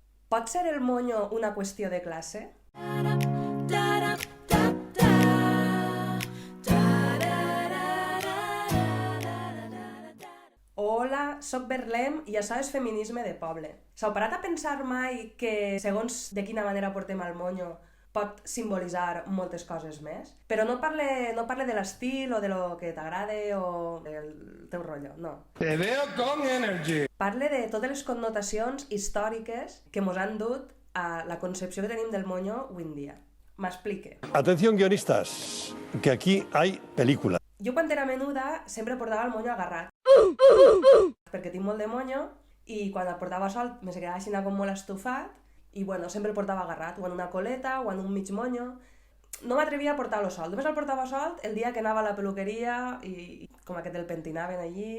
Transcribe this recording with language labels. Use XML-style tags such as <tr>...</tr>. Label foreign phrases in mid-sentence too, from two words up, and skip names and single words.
<ca>Pot ser el monyo una qüestió de classe? Hola, soc Berlem i això és Feminisme de Poble. S'heu parat a pensar mai que, segons de quina manera portem el monyo, pot simbolitzar moltes coses més? Però no parle de l'estil o de lo que t'agrada o del teu rotllo, no.</ca> <es>Te veo con energy.</es> <ca>Parle de totes les connotacions històriques que mos han dut a la concepció que tenim del monyo avui en dia. M'explique.</ca> <es>Atención guionistas, que aquí hay película.</es> <ca>Jo quan era menuda sempre portava el monyo agarrat. Perquè tinc molt de monyo i quan el portava sol me se quedava així com molt estufat i bueno, sempre el portava agarrat, o en una coleta o en un mig monyo. No m'atrevia a portar-lo sol. Només el portava sol el dia que anava a la peluqueria i com aquest el pentinaven allí.</ca>